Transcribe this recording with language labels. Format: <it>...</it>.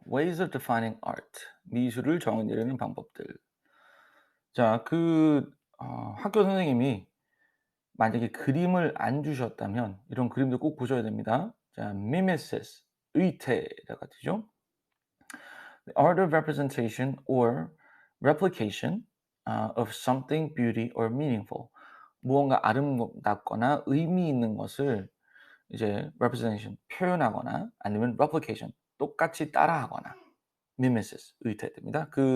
<en>Ways of defining art.</en> <ko>미술을 정의내리는 방법들. 자, 학교 선생님이 만약에 그림을 안 주셨다면 이런 그림도 꼭 보셔야 됩니다. 자, mimesis, 의태라고 하죠.</ko> <en>The art of representation or replication of something beauty or meaningful.</en> <ko>무언가 아름답거나 의미 있는 것을 이제 representation 표현하거나 아니면 replication 똑같이 따라하거나 mimesis 의태됩니다.</ko>